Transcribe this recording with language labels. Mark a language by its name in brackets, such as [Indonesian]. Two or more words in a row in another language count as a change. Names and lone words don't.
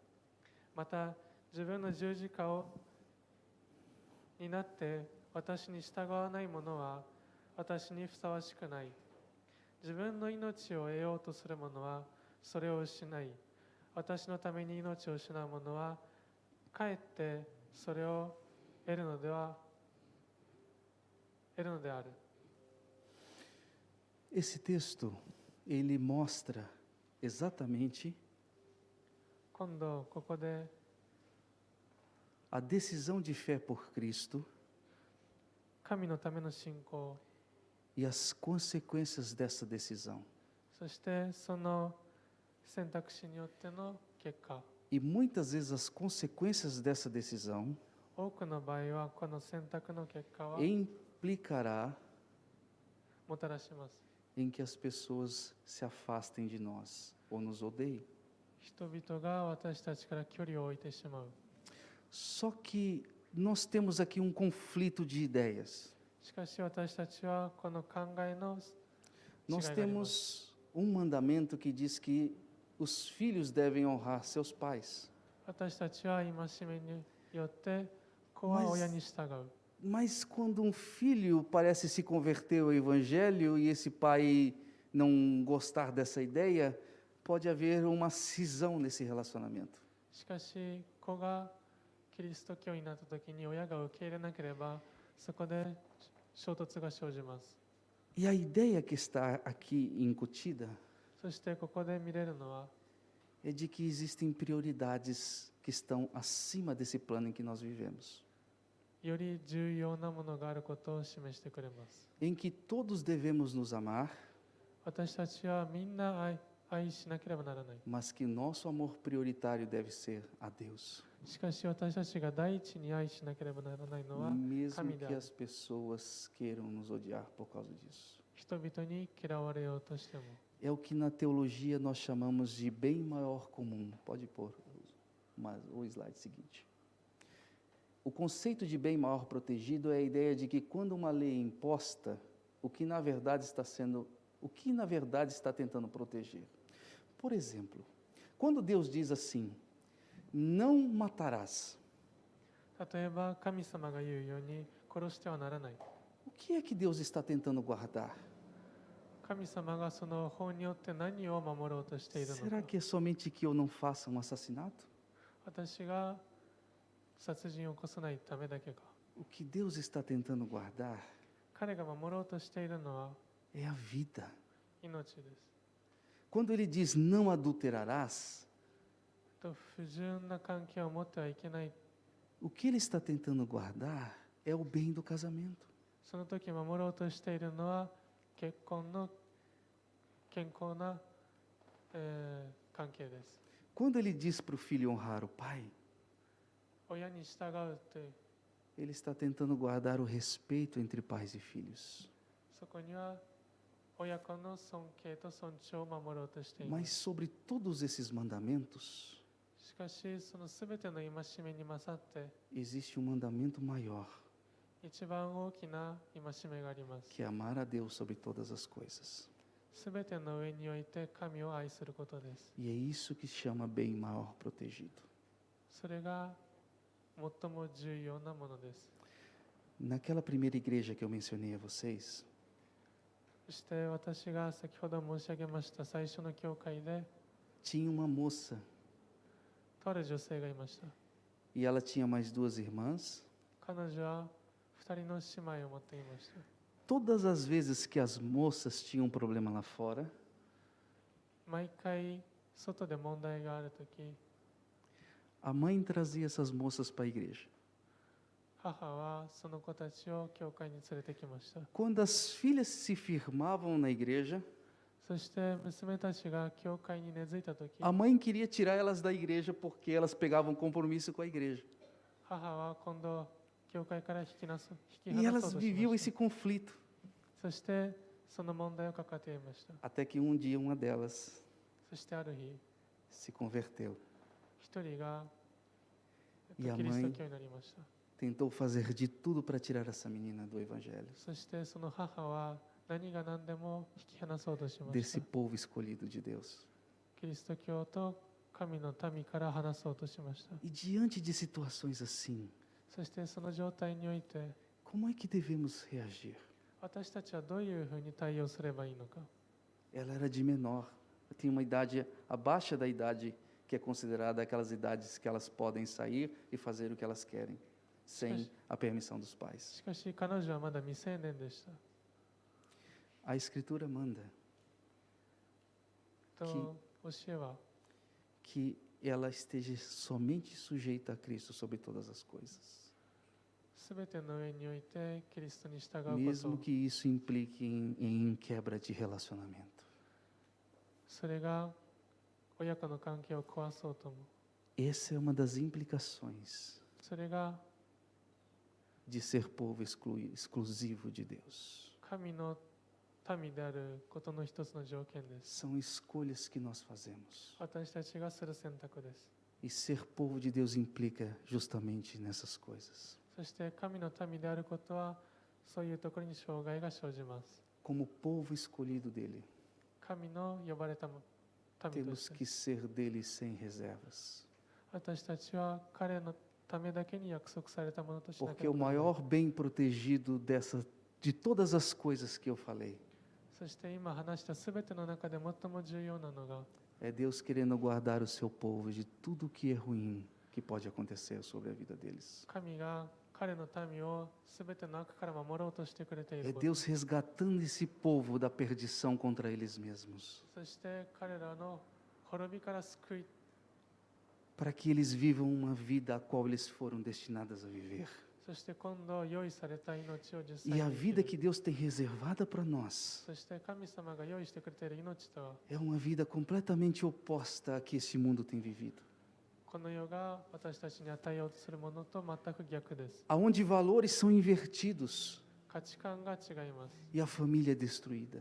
[Japanese] また自分の十字架を担って私に従わない者は私にふさわしくない。自分の命を得ようとする者はそれを失い、私のために命を失う者はかえってそれを得るのである。 [Portuguese] Esse texto, ele mostra exatamente [Japanese] 今度ここで [Portuguese] a decisão de fé por Cristo [Japanese] 神のための信仰、 [Portuguese] e as consequências dessa decisão. [Japanese] そしてその選択肢によっての結果、 [Portuguese] E muitas vezes as consequências dessa decisão [Japanese] 多くの場合はこの選択の結果は [Portuguese] implicará [Japanese] もたらします。 [Portuguese] em que as pessoas se afastem de nós ou nos odeiem. [Japanese] 人々が私たちから距離を置いてしまう。 [Portuguese] Só que nós temos aqui um conflito de ideias. [Japanese] しかし私たちはこの考えの違い [Portuguese] Nós [Japanese] があります。 [Portuguese] temos um mandamento que diz que os filhos devem honrar seus pais. [Japanese] 私たちは戒めによって子は親に従う。 [Portuguese] Mas quando um filho parece se converter ao evangelho e esse pai não gostar dessa ideia, pode haver uma cisão nesse relacionamento. [Japanese] しかし子がキリスト教になった時に親が受け入れなければそこで衝突が生じます。 [Portuguese] E a ideia que está aqui incutida [Japanese] そしてここで見れるのは [Portuguese] é de que existem prioridades que estão acima desse plano em que nós vivemos, [Japanese] より重要なものがあることを示してくれます。 [Portuguese] em que todos devemos nos amar, [Japanese] 私たちはみんな愛しなければならない。 [Portuguese] mas que nosso amor prioritário deve ser a Deus, [Japanese] しかし私たちが第一に愛しなければならないのは [Portuguese] mesmo [Japanese] 神であ [Portuguese] que [Japanese] る。 [Portuguese] as pessoas queiram nos odiar por causa disso. [Japanese] 人々に嫌われようとしても。 [Portuguese] É o que na teologia nós chamamos de bem maior comum. Pode pôr o slide seguinte. O conceito de bem maior protegido é a ideia de que quando uma lei é imposta, o que na verdade está tentando proteger. Por exemplo, quando Deus diz assim: não matarás, [Japanese] 例えば神様が言うように殺してはならない。 [Portuguese] o que é que Deus está tentando guardar? [Japanese] 神様がその法によって何を守ろうとしているの [Portuguese] Será [Japanese] か。 [Portuguese] que é somente que eu não faça um assassinato? [Japanese] 私が殺人を起こさないためだけか。 [Portuguese] O que Deus está tentando guardar [Japanese] 彼が守ろうとしているのは [Portuguese] é a vida. [Japanese] 命です。 [Portuguese] Quando ele diz não adulterarás, [Japanese] と不純な関係を持ってはいけない。 [Portuguese] o que ele está tentando guardar é o bem do casamento. [Japanese] その時守ろうとしているのは結婚の健康な、関係です。 [Portuguese] Quando ele diz para o filho honrar o pai, [Japanese] 親に従うという [Portuguese] ele está tentando guardar o respeito entre pais e filhos. [Japanese] そこには親子の尊敬と尊重を守ろうとしていま [Portuguese] Mas [Japanese] す。 [Portuguese] sobre todos esses mandamentos, [Japanese] しかしそのすべての戒めに勝って [Portuguese] existe um mandamento maior, [Japanese] 一番大きな戒めがあります。 [Portuguese] que é amar a Deus sobre todas as coisas. [Japanese] すべての上において神を愛することです。 [Portuguese] E é isso que chama bem maior protegido. [Japanese] それが最も重要なものです。 [Portuguese] Naquela primeira igreja que eu mencionei a vocês, [Japanese] そして私が先ほど申し上げました最初の教会で [Portuguese] tinha uma moça [Japanese] とある女性がいました。 [Portuguese] e ela tinha mais duas irmãs. [Japanese] 彼女は2人の姉妹を持っていました。 [Portuguese] Todas as vezes que as moças tinham um problema lá fora, [Japanese] 毎回外で問題があるとき、 [Portuguese] a mãe trazia essas moças para a igreja. [Japanese] 母はその子たちを教会に連れてきました。 [Portuguese] Quando as filhas se firmavam na igreja, [Japanese] そして娘たちが教会に根付いたとき、 [Portuguese] a mãe queria tirar elas da igreja porque elas pegavam compromisso com a igreja. [Japanese] 母は今度教会から引き [Portuguese] E [Japanese] 離 [Portuguese] elas [Japanese] そうとし [Portuguese] viviam [Japanese] まし [Portuguese] esse conflito. [Japanese] た。そしてその問題を抱えていました。 [Portuguese] Até que um dia uma delas [Japanese] そしてある日、 [Portuguese] se converteu. [Japanese] 一人が、 [Portuguese] E a [Japanese] キリスト [Portuguese] mãe [Japanese] 教になりました。 [Portuguese] tentou fazer de tudo para tirar essa menina do Evangelho, [Japanese] そしてその母は何が何でも引き離そうとしまし [Portuguese] desse [Japanese] た。 [Portuguese] povo escolhido de Deus. [Japanese] キリスト教と神の民から離そうとしました。 [Portuguese] E diante de situações assim, [Japanese] そしてその状態において、 [Portuguese] como é que devemos reagir? [Japanese] 私たちはどういうふうに対応すればいいのか。 [Portuguese] Ela era de menor, tinha uma idade abaixo da idade que é considerada aquelas idades que elas podem sair e fazer o que elas querem, sem a permissão dos [Japanese] し [Portuguese] pais. [Japanese] かし彼女はまだ未成年でした。 [Portuguese] A Escritura manda [Japanese] と教えは、 [Portuguese] que ela esteja somente sujeita a Cristo sobre todas as coisas, [Japanese] すべての上においてキリストに従うこと、 [Portuguese] mesmo que isso implique em quebra de relacionamento. [Japanese] それが親子の関係を壊そうとも、 [Portuguese] Essa é uma das implicações [Japanese] それが [Portuguese] de ser povo exclusivo de Deus. [Japanese] 神の民であることの一つの条件です。 [Portuguese] São escolhas que nós fazemos. [Japanese] 私たちがする選択です。 [Portuguese] E ser povo de Deus implica justamente nessas coisas. [Japanese] そして神の民であることはそういうところに障害が生じます。 [Portuguese] Como povo escolhido dele, [Japanese] 神の呼ばれた民と [Portuguese] temos [Japanese] して、 [Portuguese] que ser dele sem reservas. [Japanese] 私たちは彼のためだけに約束されたものとしなけ [Portuguese] Porque [Japanese] れ [Portuguese] o [Japanese] ばならない。 [Portuguese] maior bem protegido de todas as coisas que eu falei [Japanese] そして今話したすべての中で最も重要なのが、 [Portuguese] é Deus querendo guardar o seu povo de tudo que é ruim que pode acontecer sobre a vida deles. [Japanese] 神が彼の民をすべての悪から守ろうとしてくれてい [Portuguese] É [Japanese] ること。 [Portuguese] Deus resgatando esse povo da perdição contra eles mesmos, [Japanese] そして彼らの滅びから救い、 [Portuguese] para que eles vivam uma vida a qual eles foram destinados a viver. [Japanese] そして今度用意された命を実際 [Portuguese] E a [Japanese] に生き [Portuguese] vida [Japanese] る。 [Portuguese] que Deus tem reservada para nós [Japanese] そして神様が用意してくれている命とは、 [Portuguese] é uma vida completamente oposta à que esse mundo tem vivido, [Japanese] この世が私たちに与えようとするものと全く逆です。 [Portuguese] aonde valores são invertidos [Japanese] 価値観が違います。 [Portuguese] e a família é destruída,